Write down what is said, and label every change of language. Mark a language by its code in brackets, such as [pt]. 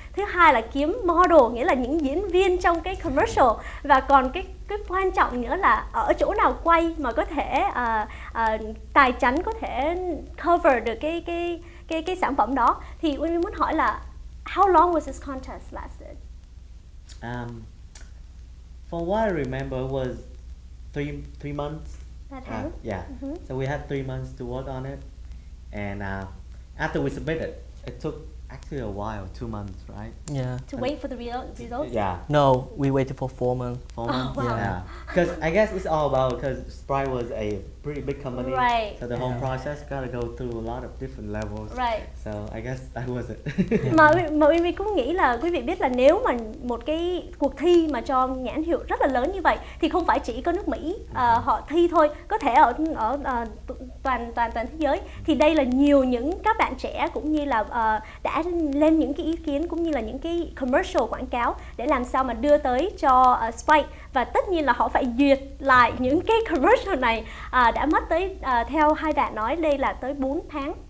[vi] Thứ hai là kiếm model, nghĩa là những diễn viên trong cái commercial, và còn cái quan trọng nữa là ở chỗ nào quay mà có thể tài chánh có thể cover được cái sản phẩm đó. [en] Thì Uyenvy muốn hỏi là how long was this contest lasted? For what I remember, it was three months. [vi] 3 tháng. [en] Yeah. So we had 3 months to work on it, and after we submitted, it took actually a while, 2 months, right? Yeah. To wait for the results? Yeah. No, we waited for 4 months. 4 months. wow. Yeah. Because I guess it's all about, because Sprite was a pretty big company, Right. so the whole process got to go through a lot of different levels. Right. So I guess that was it. [vi] Mà Uyenvy cũng nghĩ là quý vị biết là nếu mà một cái cuộc thi mà cho nhãn hiệu rất là lớn như vậy thì không phải chỉ có nước Mỹ họ thi thôi, có thể ở toàn thế giới. Thì đây là nhiều những các bạn trẻ cũng như là đã lên những cái ý kiến cũng như là những cái commercial quảng cáo để làm sao mà đưa tới cho Sprite, và tất nhiên là họ phải duyệt lại những cái commercial này, đã mất tới theo hai bạn nói đây là tới 4 tháng.